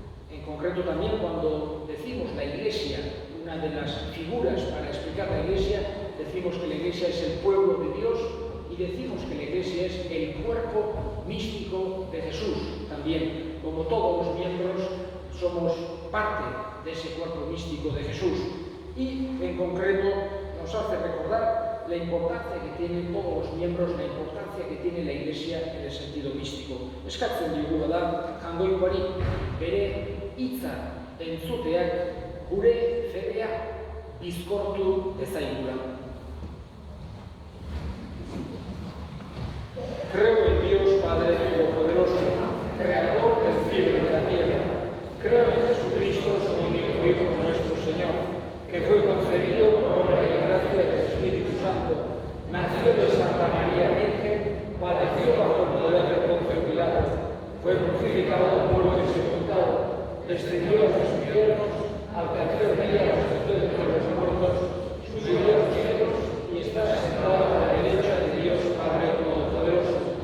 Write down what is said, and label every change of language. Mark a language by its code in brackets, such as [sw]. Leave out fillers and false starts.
[es] En concreto también cuando decimos la iglesia, una de las figuras para explicar la iglesia, decimos que la iglesia es el pueblo de Dios y decimos que la iglesia es el cuerpo místico de Jesús también. Como todos los miembros somos parte de ese cuerpo místico de Jesús. Y en concreto nos hace recordar la importancia que tienen todos los miembros, la importancia que tiene la Iglesia en el sentido místico. [eu] Eskatzen digu da, jangoikoari, bere hitza entzuteak gure fedea bizkortu dezaigula. [es] Creo en Dios Padre Todopoderoso, Creador del cielo y de la tierra. Creo en Jesucristo, su único Hijo, nuestro Señor, que fue concebido por obra y gracia del Espíritu Santo, nació de Santa María Virgen, padeció bajo el poder de Poncio Pilato, fue crucificado, muerto y sepultado, descendió a los infiernos, al tercer día resucitó de entre los muertos, subió a los cielos y está sentado a la derecha de Dios Padre Todopoderoso.